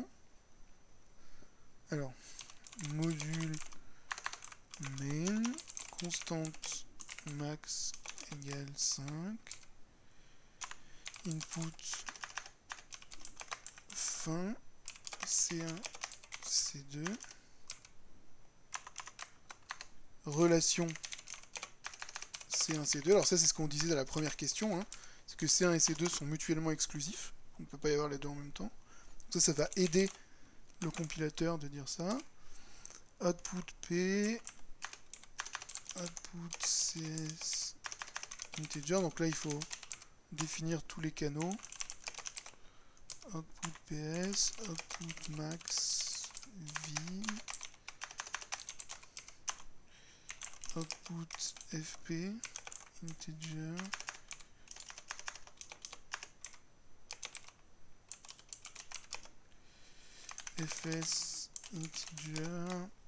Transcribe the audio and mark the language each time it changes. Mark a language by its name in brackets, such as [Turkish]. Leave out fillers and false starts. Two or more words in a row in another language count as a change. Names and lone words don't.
[French] Alors, [English] module main, [French] constante max égale 5, input fin C1, C2, relation C1, C2. Alors ça, c'est ce qu'on disait dans la première question, hein, c'est que C1 et C2 sont mutuellement exclusifs, on ne peut pas y avoir les deux en même temps. Donc ça va aider le compilateur de dire ça. [English] Output P, output CS integer, [French] donc là il faut définir tous les canaux. [English] Output PS, output max V, output FP, integer, FS, integer,